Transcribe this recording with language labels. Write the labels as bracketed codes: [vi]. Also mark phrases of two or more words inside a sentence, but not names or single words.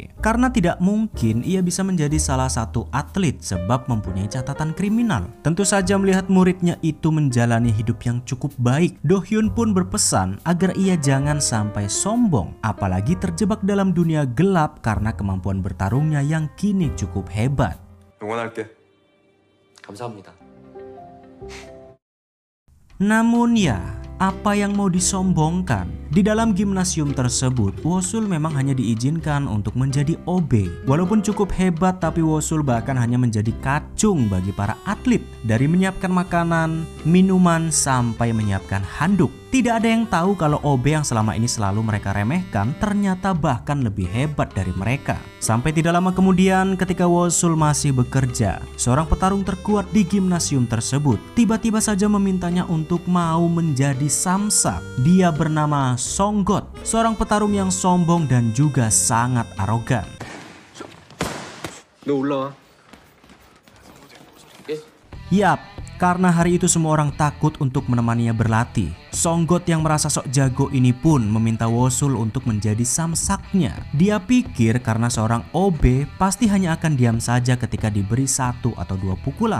[id] Karena tidak mungkin ia bisa menjadi salah satu atlet sebab mempunyai catatan kriminal. Tentu saja melihat muridnya itu menjalani hidup yang cukup baik, Do Hyun pun berpesan agar ia jangan sampai sombong, apalagi terjebak dalam dunia gelap karena kemampuan bertarungnya yang kini cukup hebat. [ko] 응원할게. 감사합니다. [id] Namun ya, apa yang mau disombongkan? Di dalam gimnasium tersebut, Wo-sul memang hanya diizinkan untuk menjadi OB. Walaupun cukup hebat, tapi Wo-sul bahkan hanya menjadi kacung bagi para atlet. Dari menyiapkan makanan, minuman, sampai menyiapkan handuk. Tidak ada yang tahu kalau OB yang selama ini selalu mereka remehkan ternyata bahkan lebih hebat dari mereka. Sampai tidak lama kemudian ketika Wo-sul masih bekerja, seorang petarung terkuat di gimnasium tersebut tiba-tiba saja memintanya untuk mau menjadi samsak. Dia bernama Songgot, seorang petarung yang sombong dan juga sangat arogan. [ko] 너 올라와. [id] Yap, karena hari itu semua orang takut untuk menemaninya berlatih. Songgot yang merasa sok jago ini pun meminta Wo-sul untuk menjadi samsaknya. Dia pikir karena seorang OB pasti hanya akan diam saja ketika diberi 1 atau 2 pukulan.